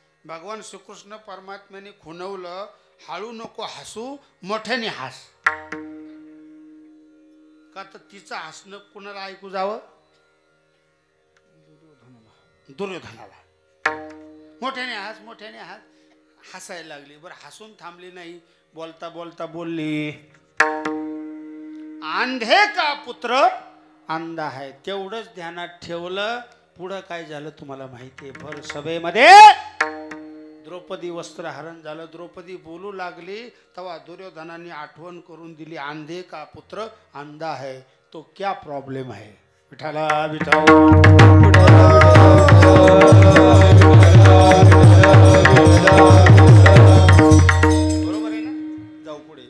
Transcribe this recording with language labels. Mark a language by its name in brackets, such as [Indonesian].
[Marathi] भगवान श्रीकृष्ण परमात्म्याने खुणवलं, हळू नको हसू, मोठ्याने हस. का तर तिचं हसणं कुणाला ऐकू जावं? दुर्योधनाला. मोठ्याने हस, मोठ्याने हस. हसायला लागली. बरं हसून थांबली नाही. बोलता बोलता बोलली, [Hindi] अंधे का पुत्र अंधा है. [Marathi] तेवढंच ध्यानात ठेवलं. पुढं काय झालं तुम्हाला माहितीये. भर सभेमध्ये द्रौपदी वस्त्रहरण झालं. द्रौपदी बोलू लागली तेव्हा दुर्योधनाने आठवण करून दिली, [Hindi] अंधे का पुत्र अंधा है तो क्या प्रॉब्लेम है. [Marathi] विठाला विठा बरोबर आहे ना. जाऊ पुढे.